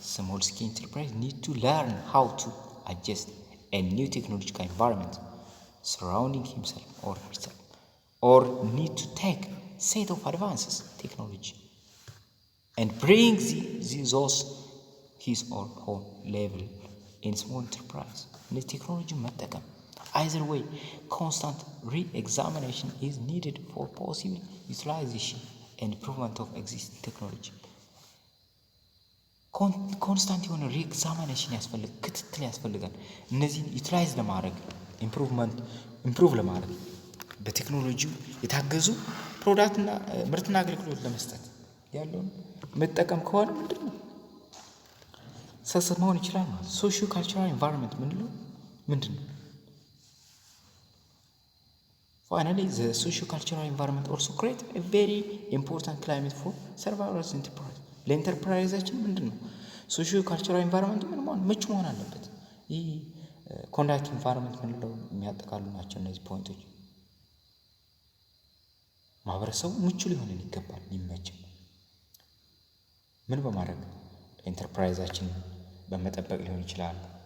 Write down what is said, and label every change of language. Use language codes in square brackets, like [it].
[en] Small scale enterprise need to learn how to adjust a new technological environment surrounding himself or herself or need to take set of advances technology and bring those his or her level in small enterprise. The technology መጠቀም either way constant re-examination is needed for possible utilization and improvement of existing technology. [am] ኮንስታንት የሆነ ሪኤግዛሚኔሽን ያስፈልጋል፣ ክትትል ያስፈልጋል። እነዚህን ዩቲላይዝ ለማድረግ ኢምፕሩቭ ለማድረግ በቴክኖሎጂው የታገዙ ፕሮዳክትና ምርትና አገልግሎት ለመስጠት ያለውን መጠቀም ከሆነ ምንድን ነው ሰክሰስ መሆን ይችላል ማለት። ሶሺዮ ካልቸራል ኢንቫይሮንመንት ምንድን ነው? [en] Finally, the socio-cultural environment also create a very important climate for survivors enterprise. [am] ለኢንተርፕራይዛችን ምንድን ነው ሶሺዮ ካልቸራል ኢንቫይሮንመንት ምን መሆን ምቹ መሆን አለበት። ይህ ኮንዳክት ኢንቫይሮንመንት ምንለው የሚያጠቃሉ ናቸው እነዚህ ፖይንቶች። ማህበረሰቡ ምቹ ሊሆን ይገባል፣ ሊመች። ምን በማድረግ ኢንተርፕራይዛችን በመጠበቅ ሊሆን ይችላል።